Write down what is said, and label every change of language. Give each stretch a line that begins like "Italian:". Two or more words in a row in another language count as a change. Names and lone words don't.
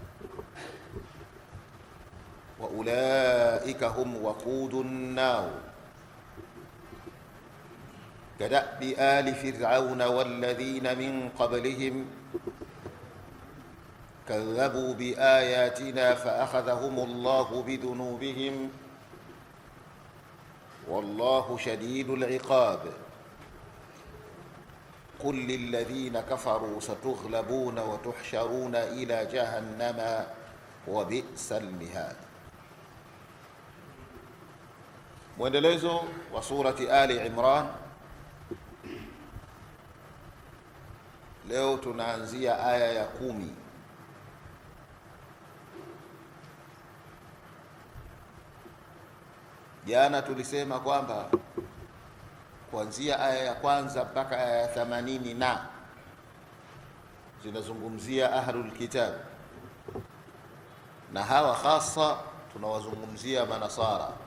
Arabic: وأولئك هم وقود النار كدأب آل فرعون والذين من قبلهم كذبوا بآياتنا فأخذهم الله بذنوبهم والله شديد العقاب. قل للذين كفروا ستغلبون وتحشرون إلى جهنم وبئس المهاد.
Swahili: Mwendelezo wa surati Ali Imran. Leo tunaanzia aya ya 10. Jana tulisema kwamba kuanzia aya ya kwanza mpaka aya ya 80 na zinazungumzia
Arabic: أهل الكتاب,
Swahili: na hawa hasa tunawazungumzia manasara.